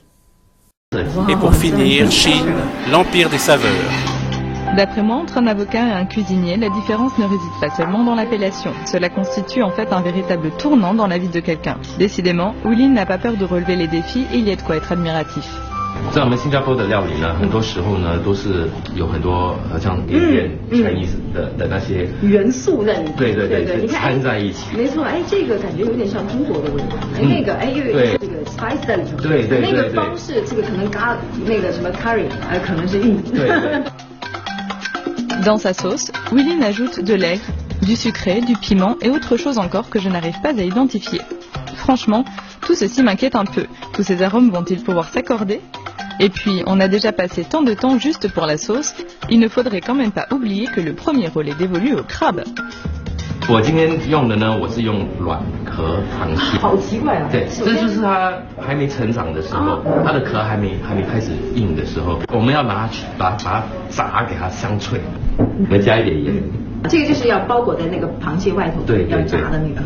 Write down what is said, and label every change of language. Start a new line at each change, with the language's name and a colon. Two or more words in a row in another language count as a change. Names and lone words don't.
French: Et pour finir, Chine, l'empire des saveurs. D'après moi, entre un avocat et un cuisinier, la différence ne réside pas seulement dans l'appellation. Cela constitue en fait un véritable tournant dans la vie de quelqu'un. Décidément, Wilin n'a pas peur de relever les défis et il y a de quoi être admiratif.
Chinese: 在我们新加坡的料理呢，很多时候呢都是有很多像
English: Indian Chinese
Chinese: 的那些元素在里面。对对对，对，掺在一起。没错，哎，这个感觉有点像中国的味道，那个哎又有这个 spice 在里头。对对对。那个方式，这个可能咖那个什么 curry， 可能是印度。对。
French: Dans sa sauce, Wilin ajoute de l'ail, du sucré, du piment et autre chose encore que je n'arrive pas à identifier. Franchement, tout ceci m'inquiète un peu. Tous ces arômes vont-ils pouvoir s'accorder? Et puis, on a déjà passé tant de temps juste pour la sauce, il ne faudrait quand même pas oublier que le premier rôle est dévolu au crabe.
Chinese: 我今天用的呢，我是用软壳螃蟹。好奇怪啊！对，这就是它还没成长的时候，它的壳还没开始硬的时候，我们要拿去把它炸，给它香脆，我们加一点盐。这个就是要包裹在那个螃蟹外头，对，要炸的那个哈。